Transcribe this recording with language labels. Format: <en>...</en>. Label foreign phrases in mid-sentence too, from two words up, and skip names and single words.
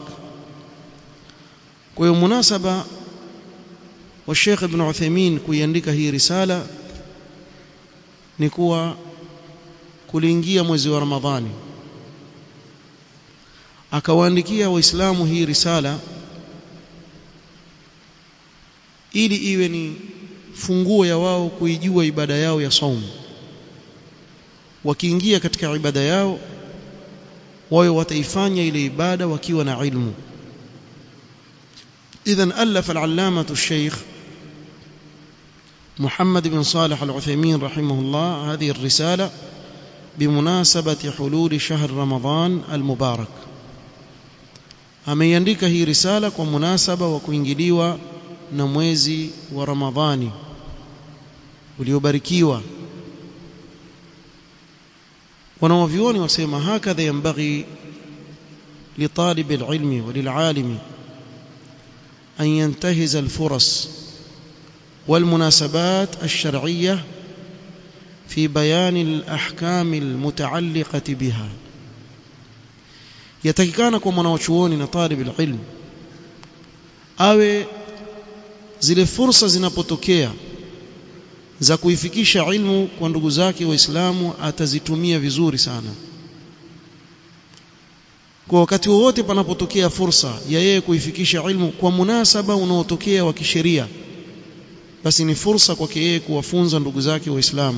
<sw>Kwa hiyo munasaba wa Sheikh Ibn Uthaymeen kuiandika hii risala ni kuwa kuliingia mwezi wa Ramadhani, akawaandikia waislamu hii risala ili iwe ni funguo ya wao kuijua ibada yao ya saum. Wakiingia katika ibada yao wao wataifanya ile ibada wakiwa na ilmu.</sw> <ar>إذن ألف العلامة الشيخ محمد بن صالح العثيمين رحمه الله هذه الرسالة بمناسبة حلول شهر رمضان المبارك.</ar> <sw>Ameiandika hii risala kwa munasaba wa kuingiliwa na mwezi wa Ramadhani uliobarikiwa. wanawavyuoni wasema</sw> <ar>هكذا ينبغي لطالب العلم وللعالم أن ينتهز الفرص والمناسبات الشرعية في بيان الأحكام المتعلقة بها.</ar> <sw>yatakikana kwa mwanachuoni na</sw> <ar>طالب العلم</ar> <sw>awe zile fursa zinapotokea za kuifikisha ilmu kwa ndugu zake waislamu atazitumia vizuri sana. Kwa wakati wote panapotokea fursa ya yeye kuifikisha ilmu kwa munasaba unaotokea wa kisheria, basi ni fursa kwake yeye kuwafunza ndugu zake waislamu.</sw>